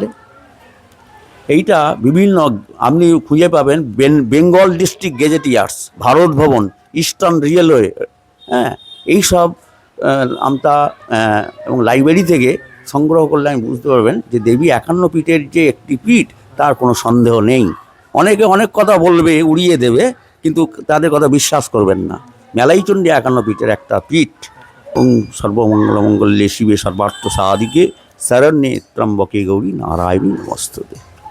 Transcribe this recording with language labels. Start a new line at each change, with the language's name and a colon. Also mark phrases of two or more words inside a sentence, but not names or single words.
Bangla: এইটা বিভিন্ন আপনি খুঁজে পাবেন, বেঙ্গল ডিস্ট্রিক্ট গেজেটিয়ার্স, ভারত ভবন, ইস্টার্ন রেলওয়ে, এইসব আমতা এবং লাইব্রেরি থেকে সংগ্রহ করলে আমি বুঝতে পারবেন যে দেবী 51 পীঠের যে একটি পীঠ, তার কোনো সন্দেহ নেই। অনেকে অনেক কথা বলবে, উড়িয়ে দেবে, কিন্তু তাদের কথা বিশ্বাস করবেন না। মেলাইচণ্ডী 51 পীঠের একটা পীঠ।
Sanskrit: সর্বমঙ্গল মঙ্গলে শিবে সর্বার্থ সাধিকে শরণ্যে ত্র্যম্বকে গৌরী নারায়ণী নমস্তুতে।